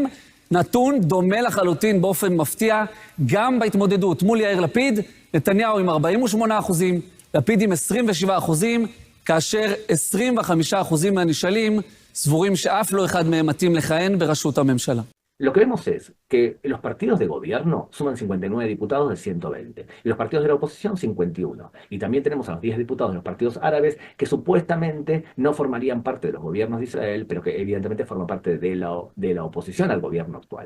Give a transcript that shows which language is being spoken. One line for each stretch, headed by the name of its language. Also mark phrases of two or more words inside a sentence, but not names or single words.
Hebrew: נתון דומה לחלוטין באופן מפתיע, גם בהתמודדות מול יאיר לפיד, נתניהו עם 48%, לפיד עם 27%, כאשר 25% מהנשאלים סבורים שאף לא אחד מהם מתאים לכהן בראשות הממשלה.
Spanish: lo que vemos es que los partidos de gobierno suman 59 diputados de 120 y los partidos de la oposición 51. Y también tenemos a los 10 diputados de los partidos árabes que supuestamente no formarían parte de los gobiernos de Israel, pero que evidentemente forman parte de la oposición al gobierno actual.